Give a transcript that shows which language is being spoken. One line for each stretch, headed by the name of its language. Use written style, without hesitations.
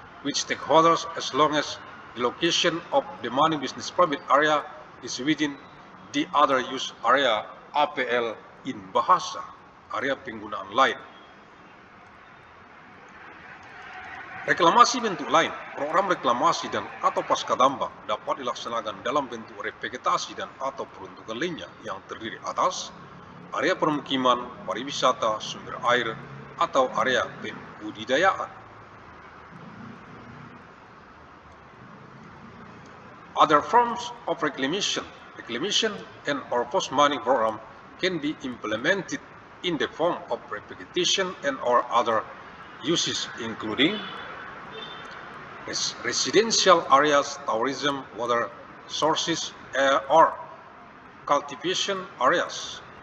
English: with stakeholders as long as the location of the mining business permit area is within the other use area APL in bahasa
Indonesian: area penggunaan lain. Reklamasi bentuk lain, program reklamasi dan atau pasca tambang dapat dilaksanakan dalam bentuk revegetasi dan atau peruntukan lainnya yang terdiri atas area permukiman, pariwisata, sumber air, atau area pembudidayaan.
English: Other forms of reclamation and or post-mining program can be implemented in the form of revegetation and or other uses including residential areas, tourism, water sources, or cultivation areas.